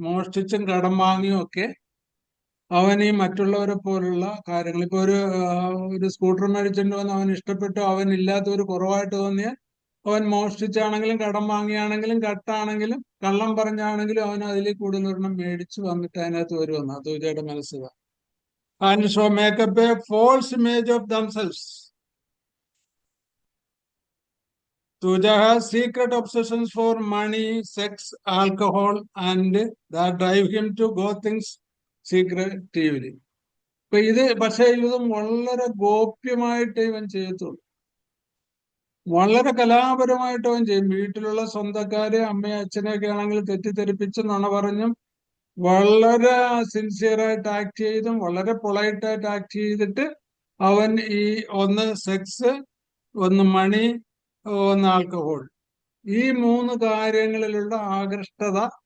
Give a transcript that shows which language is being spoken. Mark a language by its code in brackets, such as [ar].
[ml] മോഷ്ടിച്ചും കടം വാങ്ങിയും ഒക്കെ അവൻ ഈ മറ്റുള്ളവരെ പോലുള്ള കാര്യങ്ങൾ, ഇപ്പൊ ഒരു സ്കൂട്ടർ മേടിച്ചിട്ട് വന്ന് അവൻ ഇഷ്ടപ്പെട്ടു, അവൻ ഇല്ലാത്ത ഒരു കുറവായിട്ട് തോന്നിയാൽ അവൻ മോഷ്ടിച്ചാണെങ്കിലും കടം വാങ്ങിയാണെങ്കിലും കട്ടാണെങ്കിലും കള്ളം പറഞ്ഞാണെങ്കിലും അവൻ അതിൽ കൂടുതൽ ഒരെണ്ണം മേടിച്ചു വന്നിട്ട് അതിനകത്ത് വരുമെന്ന് തൂജയുടെ മനസ്സിൽ. [en] And show make up a false image of damsels. Tuja has secret obsessions for money, sex, alcohol, and that drive him to go things secretively. [ml] പക്ഷെ ഇതും വളരെ ഗോപ്യമായിട്ട് ഇവൻ ചെയ്യത്തുള്ളൂ, വളരെ കലാപരമായിട്ട് അവൻ ചെയ്യും. വീട്ടിലുള്ള സ്വന്തക്കാരെ അമ്മയെ അച്ഛനെയൊക്കെ ആണെങ്കിൽ തെറ്റിദ്ധരിപ്പിച്ച് നുണ പറഞ്ഞും വളരെ സിൻസിയറായിട്ട് ആക്ട് ചെയ്തും വളരെ പൊളൈറ്റായിട്ട് ആക്ട് ചെയ്തിട്ട് അവൻ ഈ ഒന്ന് സെക്സ്, ഒന്ന് മണി, ഒന്ന് ആൽക്കഹോൾ, ഈ 3 കാര്യങ്ങളിലുള്ള ആകൃഷ്ടത,